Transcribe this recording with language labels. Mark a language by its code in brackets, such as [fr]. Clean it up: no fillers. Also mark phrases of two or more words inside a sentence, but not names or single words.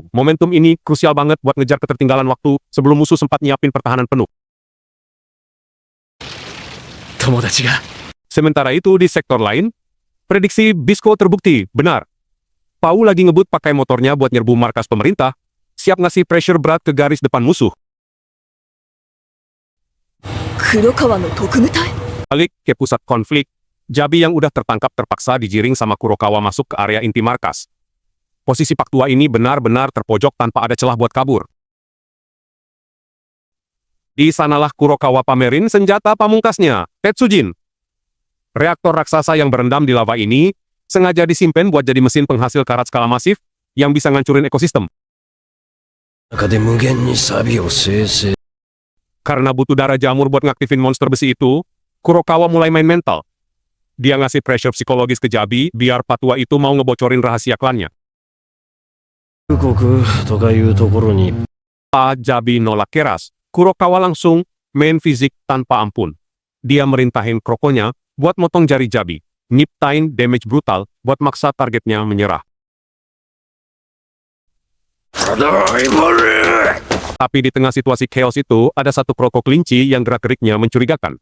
[id] Momentum ini krusial banget buat ngejar ketertinggalan waktu sebelum musuh sempat nyiapin pertahanan penuh. [ja] 友達が。 [id] Sementara itu di sektor lain, prediksi Bisco terbukti benar. Pau lagi ngebut pakai motornya buat nyerbu markas pemerintah, siap ngasih pressure berat ke garis depan musuh. [ja] 黒川の特務隊 [id] Balik ke pusat konflik, Jabi yang udah tertangkap terpaksa digiring sama Kurokawa masuk ke area inti markas. Posisi Pak Tua ini benar-benar terpojok tanpa ada celah buat kabur. Di sanalah Kurokawa pamerin senjata pamungkasnya, Tetsujin. Reaktor raksasa yang berendam di lava ini sengaja disimpan buat jadi mesin penghasil karat skala masif yang bisa ngancurin ekosistem. [ja] 中で無限にサビを生成。 [id] Karena butuh darah jamur buat ngaktifin monster besi itu, Kurokawa mulai main mental. Dia ngasih pressure psikologis ke Jabi biar Patua itu mau ngebocorin rahasia klannya. [ja] 国とかいうところに。 [id] Jabi nolak keras, Kurokawa langsung main fisik tanpa ampun. Dia merintahin krokonya buat motong jari Jabi, nyiptain damage brutal buat maksa targetnya menyerah. Tapi di tengah situasi chaos itu, ada satu kroko kelinci yang gerak-geriknya mencurigakan.